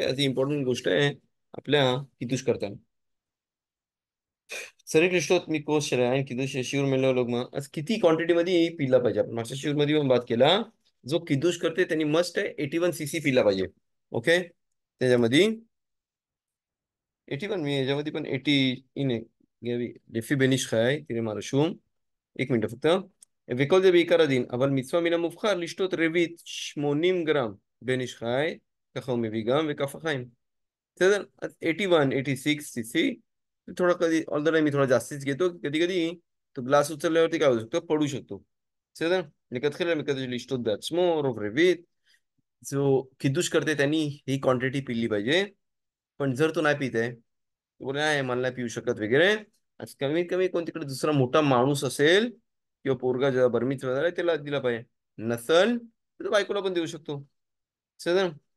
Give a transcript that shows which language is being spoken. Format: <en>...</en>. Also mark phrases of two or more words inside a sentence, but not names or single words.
<mr>अशी इम्पॉर्टंट गोष्ट आहे आपल्या किद्दूश करताना. सरी क्रिस्टोत मी कोश आहे किद्दूश शिवर मेलो लोक मग आज किती क्वांटिटी मध्ये पिला पाहिजे. आपण मागच्या शिवर मध्ये पण बात केला, जो किद्दूश करते त्यांनी मस्ट आहे 81 cc पिला पाहिजे. ओके, त्याच्यामध्ये 81, मी याच्यामध्ये पण 80 इन</mr> <he>לפי בן איש חיי, תראה מה רשום,</he> <mr>एक मिनिट फक्त.</mr> <he>וכל זה בעיקר הדין, אבל מצווה מן המובחר לשתות רביעית 80 גרם בן איש חי, ככה הוא מביא גם, וכף החיים. בסדר?</he> <mr>אז 81, 86 cc, थोडा कधी</mr> <en>all the time</en> <mr>मी थोडा जास्तीच घेतो, कधी कधी तो ग्लास उचलल्यावरती काय होऊ शकतो, पडू शकतो.</mr> <he>בסדר? מלכתחילה מקדש לשתות בעצמו, רוב רביעית.</he> <mr>जो קידוש करते त्यांनी ही क्वांटिटी पिली पाहिजे. पण जर तो नाही पित आहे, तो बोले नाही मला नाही पिऊ शकत वगैरे, आज कमीत कमी कोण तिकडे दुसरा मोठा माणूस असेल किंवा पोरगा जेव्हा बरमीचा झाला त्याला दिला पाहिजे. नसल तर तो बायकोला पण देऊ शकतो. समजलं?</mr>